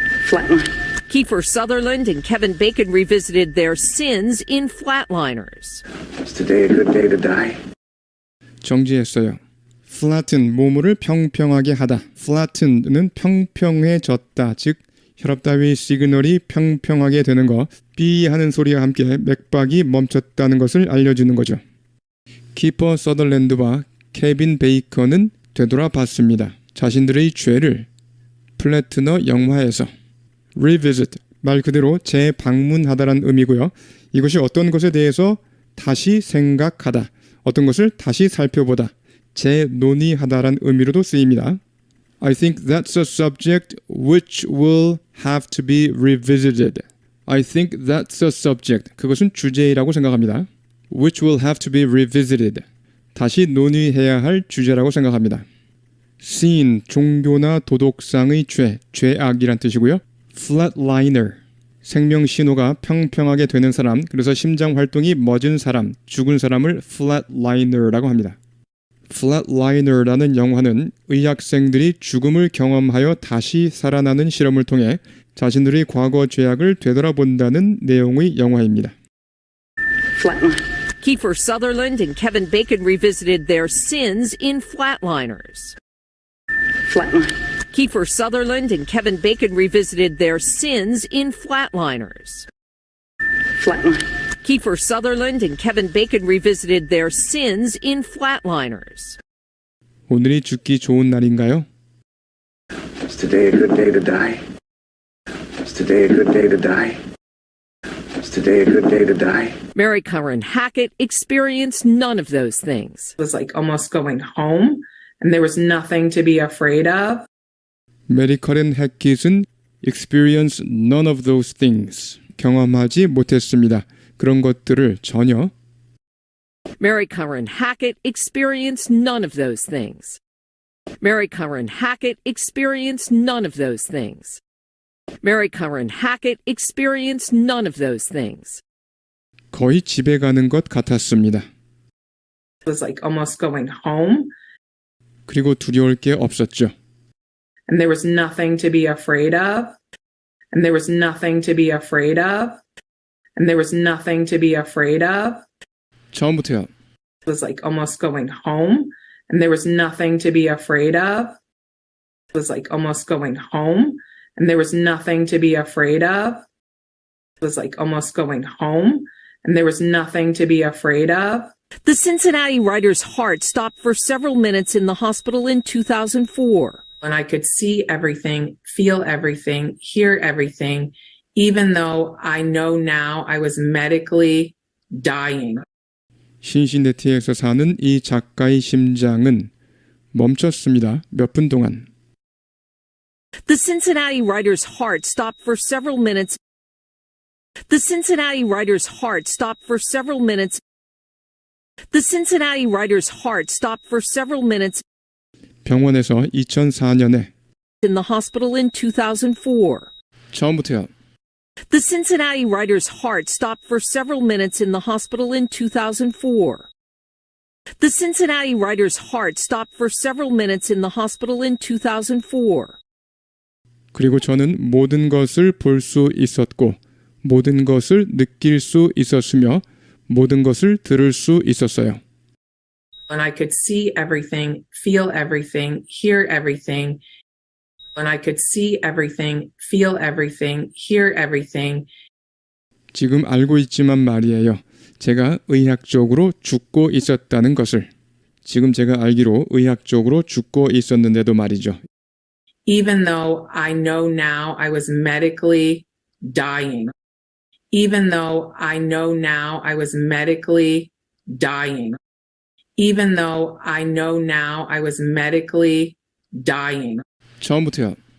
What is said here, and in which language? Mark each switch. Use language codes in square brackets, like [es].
[en] Flatline. Kiefer Sutherland and Kevin Bacon revisited their sins in Flatliners. Is today a good day to die? [ko] 정지했어요. flatten, 몸을 평평하게 하다. flatten은 평평해졌다. 즉 혈압 따위 시그널이 평평하게 되는 거, 삐 하는 소리와 함께 맥박이 멈췄다는 것을 알려주는 거죠. 키퍼 서덜랜드와 케빈 베이컨은 되돌아봤습니다. 자신들의 죄를 플래트너 영화에서 revisit, 말 그대로 재방문하다란 의미고요. 이것이 어떤 것에 대해서 다시 생각하다, 어떤 것을 다시 살펴보다, 재논의하다란 의미로도 쓰입니다. [en] I think that's a subject which will have to be revisited. I think that's a subject. [ko] 그것은 주제라고 생각합니다. [en] Which will have to be revisited. [ko] 다시 논의해야 할 주제라고 생각합니다. Sin, 종교나 도덕상의 죄, 죄악이란 뜻이고요. Flatliner, 생명 신호가 평평하게 되는 사람, 그래서 심장 활동이 멎은 사람, 죽은 사람을 Flatliner라고 합니다. Flatliner라는 영화는 의학생들이 죽음을 경험하여 다시 살아나는 실험을 통해 자신들의 과거 죄악을 되돌아본다는 내용의 영화입니다. [en] Flatline. Kiefer Sutherland and Kevin Bacon revisited their sins in Flatliners. Flatline. Kiefer Sutherland and Kevin Bacon revisited their sins in Flatliners. Flatline. Kiefer Sutherland and Kevin Bacon revisited their sins in Flatliners. [ko] 오늘이 죽기 좋은 날인가요? [en] Is today a good day to die? Is today a good day to die? Is today a good day to die? Mary Curran Hackett experienced none of those things. It was like almost going home, and there was nothing to be afraid of. 메리 커렌 해킷은 experience none of those things. [ko] 경험하지 못했습니다. 그런 것들을 전혀. [en] Mary Curran Hackett experienced none of those things. Mary Curran Hackett experienced none of those things. Mary Curran Hackett experienced none of those things. [ko] 거의 집에 가는 것 같았습니다. [en] It was like almost going home, [ko] 그리고 두려울 게 없었죠. [en] and there was nothing to be afraid of. And there was nothing to be afraid of. And there was nothing to be afraid of. [ko] 처음부터요. [en] It was like almost going home, and there was nothing to be afraid of. It was like almost going home, and there was nothing to be afraid of. It was like almost going home, and there was nothing to be afraid of. The Cincinnati writer's heart stopped for several minutes in the hospital in 2004. And I could see everything, feel everything, hear everything, even though I know now I was medically dying. [ko] 신시내티에서 사는 이 작가의 심장은 멈췄습니다. 몇 분 동안. [en] The Cincinnati writer's heart stopped for several minutes. The Cincinnati writer's heart stopped for several minutes. The Cincinnati writer's heart stopped for several minutes [ko] 병원에서 2004년에 [en] in the hospital in 2004. [ko] 처음부터요. [en] The Cincinnati writer's heart stopped for several minutes in the hospital in 2004. The Cincinnati writer's heart stopped for several minutes in the hospital in 2004. [ko] 그리고 저는 모든 것을 볼 수 있었고 모든 것을 느낄 수 있었으며 모든 것을 들을 수 있었어요. [en] And I could see everything, feel everything, hear everything. And I could see everything, feel everything, hear everything. [ko] 지금 알고 있지만 말이에요. 제가 의학적으로 죽고 있었다는 것을. 지금 제가 알기로 의학적으로 죽고 있었는데도 말이죠. [en] Even though I know now I was medically dying. Even though I know now I was medically dying. Even though I know now I was medically dying. [ko] 처음부터요.